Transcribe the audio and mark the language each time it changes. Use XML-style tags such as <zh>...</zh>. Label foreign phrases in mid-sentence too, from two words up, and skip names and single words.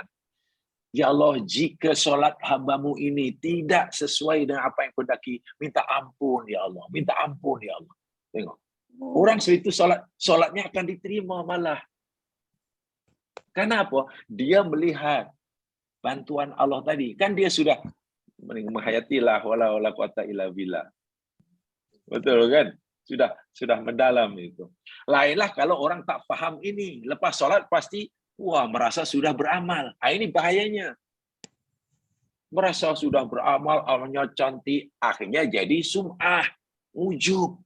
<ms>Ya Allah, jika solat hamba-Mu ini tidak sesuai dengan apa yang Engkau kehendaki, minta ampun ya Allah, minta ampun ya Allah. Tengok. Orang seperti itu solatnya akan diterima malah. Kenapa? Dia melihat bantuan Allah tadi. Kan dia sudah menghayatilah</ms> <ar>ولا قوة إلا بالله.</ar> <ms>Betul kan? Sudah mendalam itu. Lainlah kalau orang tak faham ini, lepas solat pasti merasa sudah beramal. Ini bahayanya. Merasa sudah beramal, amalnya cantik, akhirnya jadi sum'ah, ujub.</ms>